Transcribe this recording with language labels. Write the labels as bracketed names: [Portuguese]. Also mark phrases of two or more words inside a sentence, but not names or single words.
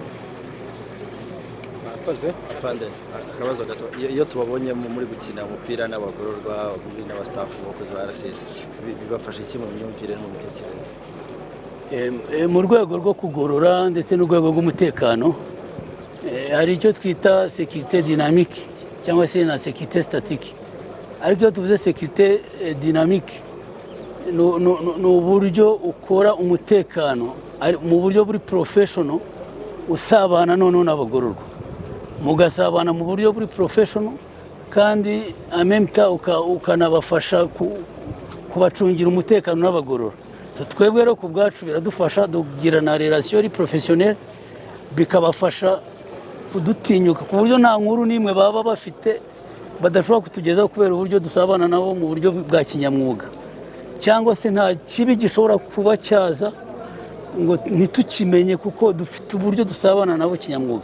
[Kinyarwanda] Akabazo gato iyo tubabonye muri gukina umupira n'abagororwa n'abastaff bakozi ba RCS bibafasha iki mu myumvire no mu mitekerereze? Mu rwego rwo kugorora ndetse n'urwego rw'umutekano hari icyo twita [French] sécurité dynamique [Kinyarwanda] cyangwa se na [French] sécurité statique. [Kinyarwanda] Ariko iyo tuvuze [French] sécurité dynamique [Kinyarwanda] ni uburyo ukora umutekano mu buryo buri professional usabana noneho n'abagororwa mugasabana mu buryo buri professional kandi [French] en même temps [Kinyarwanda] ukanabafasha kubacungira umutekano n'abagororwa. Twebwe rero ku bwacu biradufasha dugira na [French] relation professionnelle [Kinyarwanda] bikabafasha kudutinyuka ku buryo nta nkuru n'imwe baba bafite badashobora kutugezaho kubera uburyo dusabana nabo mu buryo bwa kinyamwuga cyangwa se nta kibi gishobora kuba cyaza ngo ntitukimenye kuko dufite uburyo dusabana nabo kinyamwuga.